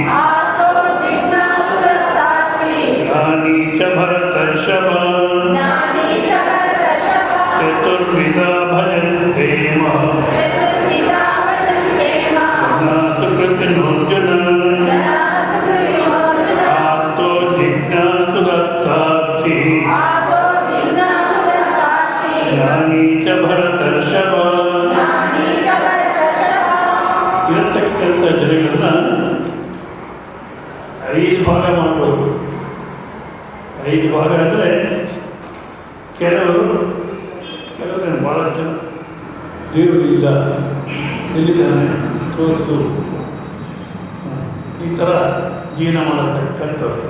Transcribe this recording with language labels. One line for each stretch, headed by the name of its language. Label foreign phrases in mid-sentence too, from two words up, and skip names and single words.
Sanskrit: ಜ್ಞಾನಿ ಚ ಭರತರ್ಷಭ ಚತುರ್ವಿಧ ಭಜಂತೆ ಮಾಂ ಜನಾ ಸುಕೃತಿನೋರ್ಜುನ ಆರ್ತೋ ಜಿಜ್ಞಾಸುರತ್ವಾರ್ಥಿ ಜ್ಞಾನಿ ಚ ಭರತರ್ಷಭ.
Kannada: ಇರತಕ್ಕಂಥ ಜನಗಳನ್ನ 5 ಭಾಗ ಮಾಡ್ಬೋದು. 5 ಭಾಗ ಅಂದರೆ ಕೆಲವರು ಭಾಳ ಜನ ದೇವರು ಇಲ್ಲ, ಎಲ್ಲಿದ್ದಾನೆ ತೋರಿಸು, ಈ ಥರ ಜೀವನ ಮಾಡತಕ್ಕಂಥವ್ರು.